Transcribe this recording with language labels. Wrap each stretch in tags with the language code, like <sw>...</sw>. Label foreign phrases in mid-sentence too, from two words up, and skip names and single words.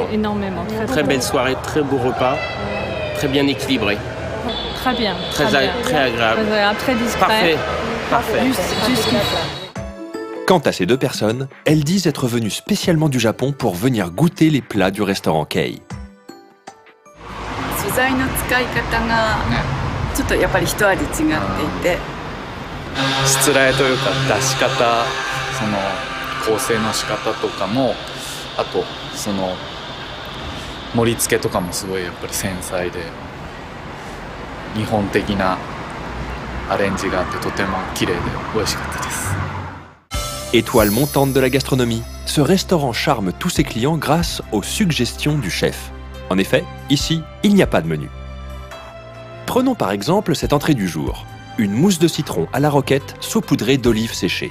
<fr>Énormément. Très belle soirée, très beau repas, très bien équilibré. Très bien. Très agréable. Très agréable, très discret. Parfait. Juste ce qu'il faut. Quant à ces deux personnes, elles disent être venues spécialement du Japon pour venir goûter les plats du restaurant Kei.</fr> <ja>素材の使い方がちょっとやっぱり一味違っていて、しつらえというか出し方、その構成の仕方とかも、あとその盛り付けとかもすごいやっぱり繊細で日本的なアレンジがあってとても綺麗で美味しかったです。</ja> <fr>Étoile montante de la gastronomie, ce restaurant charme tous ses clients grâce aux suggestions du chef. En effet, ici, il n'y a pas de menu. Prenons par exemple cette entrée du jour. Une mousse de citron à la roquette saupoudrée d'olives séchées.</fr>